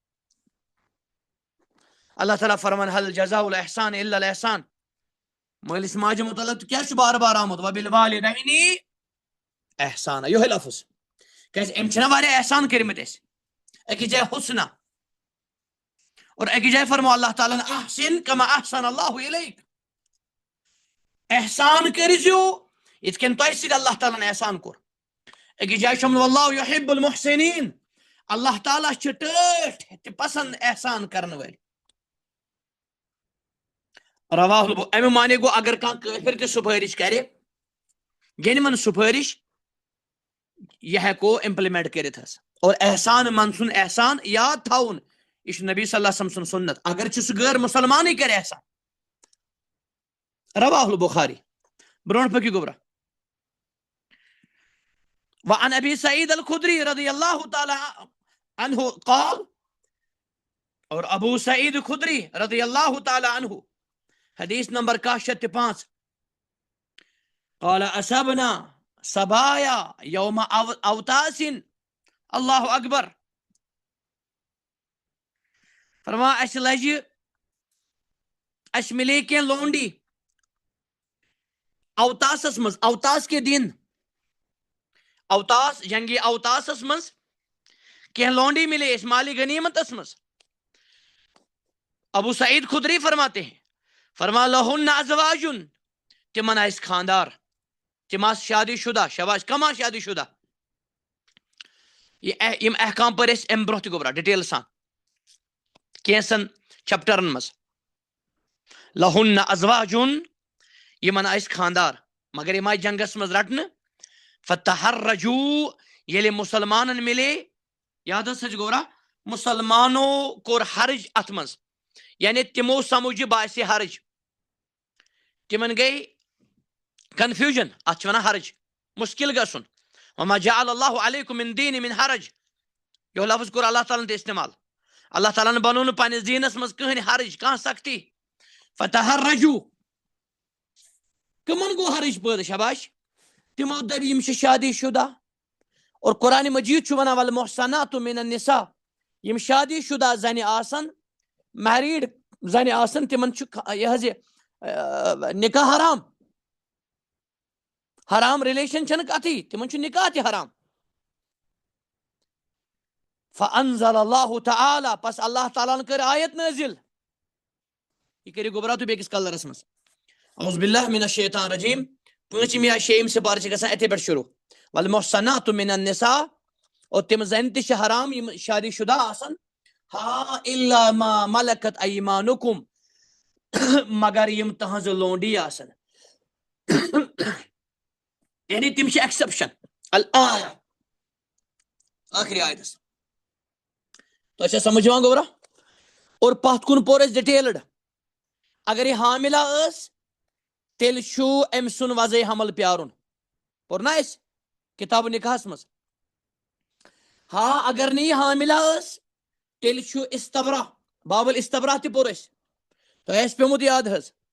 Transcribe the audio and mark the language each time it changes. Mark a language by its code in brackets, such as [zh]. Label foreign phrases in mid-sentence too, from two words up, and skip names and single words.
[ks] اللہ تعالیٰ فرمان [ar] حل جزاء الاحسان الا الاحسان [ks] مٲلِس ماجہِ متعلق تہٕ کیٛاہ چھُ بار بار آمُت [ar] وبالوالدین احسانا [ks] یِہوے لفظ کیٛازِ أمۍ چھِنہ واریاہ احسان کٔرمٕتۍ اَسہِ أکِس جایہِ حسنا اور أکِس جایہِ فرمو اللہ تعالیٰ ہن [ar] احسن کما احسن اللہ الیک [ks] احسان کٔرزیو یِتھ کٔنۍ تۄہہِ سۭتۍ اللہ تعالیٰ ہن احسان کوٚر أکِس جایہِ چھُ [ar] واللہ یحب المحسنین [ks] اللہ تعالیٰ چھِ ٹٲٹھۍ تہِ پسنٛد احسان کرن وٲلۍ رواہ امیُک معنی گوٚو اگر کانٛہہ کٲفر تہِ سُفٲرِش کرِ گِنٛدوُن سُفٲرِش یہِ ہٮ۪کو اِمپلمنٹ کٔرِتھ حظ اور احسان من سُنٛد احسان یاد تھاوُن یہِ چھُ نبی صلی اللہ علیہ وسلم سُنٛد سُنت اگر چھُ سُہ غٲر مُسلمانٕے کرِ احسان [ar] رواہ البخاری [ks] برونٛٹھ پٔکِو گوٚبرا [ar] وعن ابی سعید الخدری رضی اللہ تعالی عنہ قال [ks] اور ابو سعید خدری رضی اللہ تعالی عنہ حدیث نمبر 105 [ar] قال اصبنا صبایا یوم اوتاس اللہ اکبر [ks] فرما اسہِ لجہِ اسہِ مِلے کینٛہہ لونڈی اوتاسس منٛز [ur] اوتاس کے دن [ks] اوتاس جنگی اوتاسس منٛز کینٛہہ لونڈی مِلے اسہِ مالی غنیمتس منٛز [ur] ابو سعید خدری فرماتے ہیں [ks] فرما [ar] لہن ازواجن [ks] تمن آسہِ خاندار تِم آسہٕ شادی شدہ شباش کم آسہٕ شادی شدہ یِم احکام پٔرۍ أسۍ امہِ برونٛہہ تہِ گوٚبرا ڈِٹیل سان کینٛژن چپٹرن منٛز [ar] لہن ازواجن [ks] یِمن آسہِ خاندار مگر یِم آیہِ جنگس منٛز رٹنہٕ فتحرجو ییٚلہِ مُسلمانن مِلے یاد حظ چھِ گوٚبرا مُسلمانو کوٚر حرج اتھ منٛز یعنی تِمو سمجھ باسہِ حرج تِمن گٔے کنفیوجن اتھ چھِ ونان حرج مُشکل گژھُن [ar] وما جعل اللہ علیکم من دین من حرج [ks] یہو لفظ کوٚر اللہ تعالیٰ ہن تہِ استعمال اللہ تعالیٰ ہن بنوو نہٕ پننِس دیٖنس منٛز کٕہٕنۍ حرج کانٛہہ سختی فتحرجو کٕمن گوٚو حرج پٲدٕ شباش تِمو دٔپۍ یِم چھِ شادی شدہ اور قرآن مجیٖد چھُ ونان [ar] والمحصنات من النساء [ks] یِم شادی شدہ زنہِ آسن میریٖڈ زنہِ آسن تِمن چھُ یہِ حظ یہِ نکاح حرام رِلیشن چھنہٕ کتھٕے تِمن چھُ نکاح تہِ حرام [ar] فانزل اللہ تعالیٰ [ks] پس اللہ تعالیٰ ہن کٔر آیت نٲزِل یہِ کٔرِو گوٚبرا تُہۍ بیٚکِس کلرس منٛز [ar] اعوذ باللہ من الشیطان الرجیم [ks] پٲنٛژِم یا شیٚیِم سپارٕ چھِ گژھان اِتھے پٲٹھۍ شروع [ar] والمحصنات من النساء [ks] اور تِم زنہِ تہِ چھِ حرام یِم شادی شدہ آسن ہا [ar] الا ما ملکت ایمانکم [ks] مگر یِم تہنٛزٕ لونڈی آسن یعنی تِم چھِ ایکسپشن ٲخری آیتس تۄہہِ چھا سمجھ یِوان گوٚبرا اور پتھ کُن پوٚر اَسہِ ڈِٹیلٕڈ اگر یہِ حاملہ ٲس تیٚلہِ چھُ أمۍ سُنٛد وضعے حمل پیارُن پوٚر نا اَسہِ کتاب نکاحس مز ہاں اگر نہٕ یہِ حاملہ ٲس تیٚلہِ چھُ استبرا [ar] باب الاستبرا [ks] تہِ پوٚر اَسہِ تۄہہِ آسہِ پیوٚمُت یاد حظ